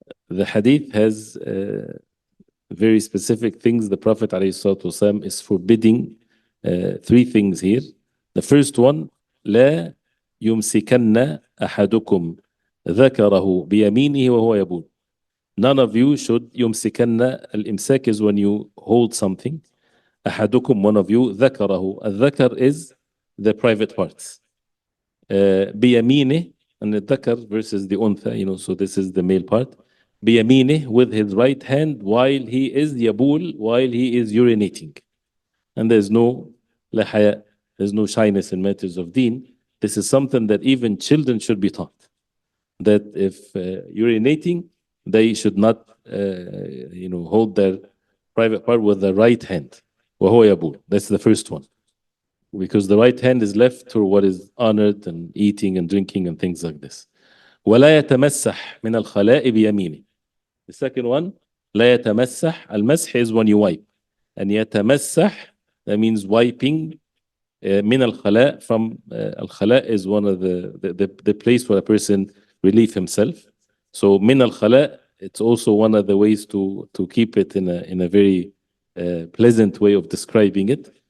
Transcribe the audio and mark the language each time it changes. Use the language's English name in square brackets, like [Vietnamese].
[English] The hadith has very specific things. The Prophet ﷺ is forbidding three things here. The first one, [Arabic] لا يمسكن أحدكم ذكره بيمينه وهو يبول. [English] None of you should يمسكن. الإمساك is when you hold something. أحدكم, one of you, ذكره. الذكر is the private parts. بيمينه, and the ذكر versus the أنثى, so this is the male part. بيمينه, with his right hand, while he is يبول, while he is urinating. And there's no [Arabic] لا حياء, [English] there's no shyness in matters of deen. This is something that even children should be taught. That if urinating, they should not, hold their private part with the right hand. [Arabic] وهو يبول. [English] That's the first one. Because the right hand is left for what is honored and eating and drinking and things like this. [Arabic] ولا يتمسح من الخلاء بيمينه. [English] The second one, [Arabic] لا يتمسح. [English] المسح is when you wipe. And يتمسح, that means wiping. [Arabic] من الخلاء, [English] from الخلاء is one of the place where a person relieve himself. So [Arabic] من الخلاء, [English] it's also one of the ways to keep it in a very pleasant way of describing it.